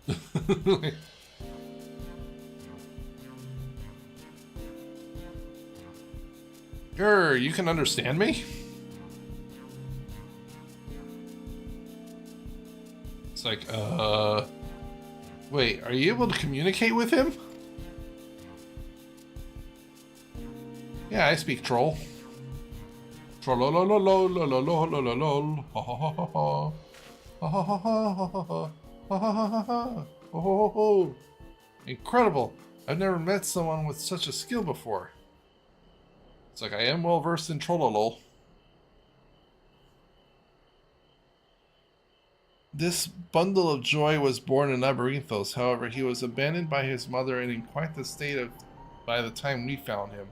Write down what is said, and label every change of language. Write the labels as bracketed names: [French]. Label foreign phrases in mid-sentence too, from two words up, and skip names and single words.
[English] Grr, you can understand me? It's like, wait, are you able to communicate with him? Yeah, I speak troll. Trollololololololololol. Ha ha ha ha. Ha ha ha ha ha ha. Ha ha ha ha ha. Ho ho ho ho. Incredible. I've never met someone with such a skill before. It's like, I am well versed in trollolol. This bundle of joy was born in Labyrinthos. However, he was abandoned by his mother and in quite the state by the time we found him.